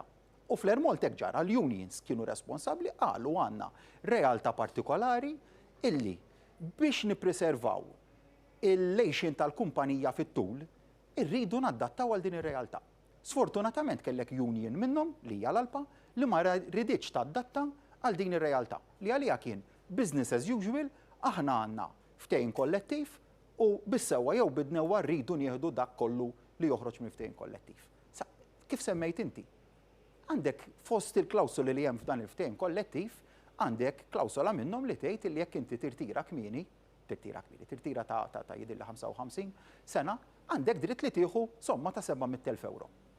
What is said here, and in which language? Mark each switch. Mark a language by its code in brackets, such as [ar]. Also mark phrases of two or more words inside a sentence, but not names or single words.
[mt] U fl-Air Malta ġara l-unions kienu responsabbli qalu għandna realtà partikolari illi biex nippreservaw il-lejxin tal-kumpanija fit-tul irridu naddattaw għal din ir-realtà. Sfortunatament kellek union minnhom li hija l-Alpa li ma rriditx tadatta għal din ir-realtà li għalija kien [en] business as usual, [mt] aħna għandna ftehim kollettiv u bissewwa jew bidnewwa rridu nieħdu dak kollu li joħroġ minn ftehim kollettiv. Kif semmejt inti? Għandek fost il-klawsoli li hemm f'dan il-ftehim kollettiv, għandek klawsola minnhom li tgħid li jekk inti tirtira tirtira ta' jidilli 55 sena, għandek dritt li tieħu somma ta' 700,000 euro.